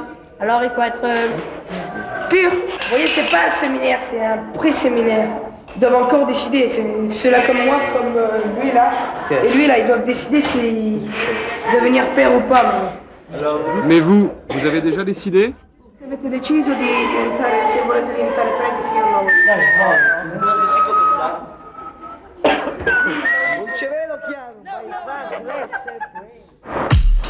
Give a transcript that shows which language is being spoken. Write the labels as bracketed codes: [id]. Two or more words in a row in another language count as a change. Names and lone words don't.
[fr] Alors il faut être pur. Vous voyez, c'est pas un séminaire, c'est un pré-séminaire. Ils doivent encore décider. Ceux-là comme moi, comme lui là. Et lui là, ils doivent décider si devenir père ou pas. Mais vous avez déjà décidé? [it] Se avete deciso di diventare, se volete diventare preti, sì o no? Non ci vedo chiaro.